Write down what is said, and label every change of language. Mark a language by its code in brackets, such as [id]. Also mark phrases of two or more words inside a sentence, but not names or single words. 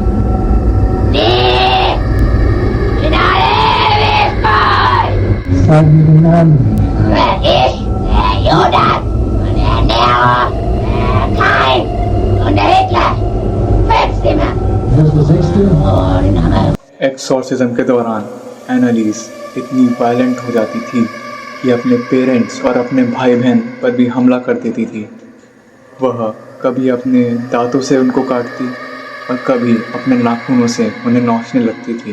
[de] Nee, in alle Ewigkeit. Sag mir den Namen. Ich, der Judas, und der Nero, der Kain und der Hitler. Fünf Stimmen. Das ist der 6. [hi] एक्सोर्सिज्म के दौरान एनालिस इतनी वायलेंट हो जाती थी कि अपने पेरेंट्स और अपने भाई बहन पर भी हमला कर देती थी। वह कभी अपने दांतों से उनको काटती और कभी अपने नाखूनों से उन्हें नोचने लगती थी।